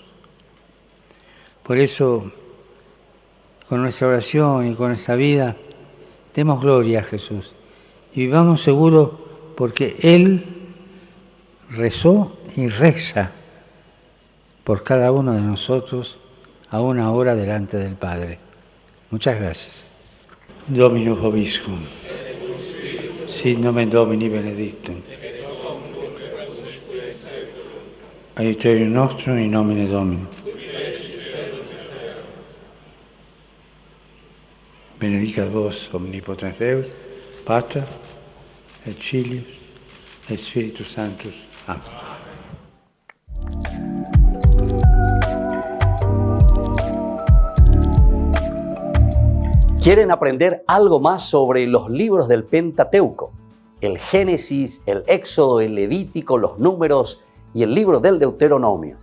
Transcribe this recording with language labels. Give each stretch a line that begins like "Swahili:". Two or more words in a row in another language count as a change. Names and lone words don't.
Spanish: Por eso, con nuestra oración y con nuestra vida, demos gloria a Jesús y vivamos seguros porque Él rezó y reza por cada uno de nosotros a una hora delante del Padre. Muchas gracias.
Latin: Dominus vobiscum. Sit nomen Domini benedictum. Aiuterium nostrum in nomine Domini. Benedicat vos omnipotens Deus, Pater, et Filius, et Spiritus Sanctus.
Spanish: Amén. ¿Quieren aprender algo más sobre los libros del Pentateuco? El Génesis, el Éxodo, el Levítico, los Números y el libro del Deuteronomio.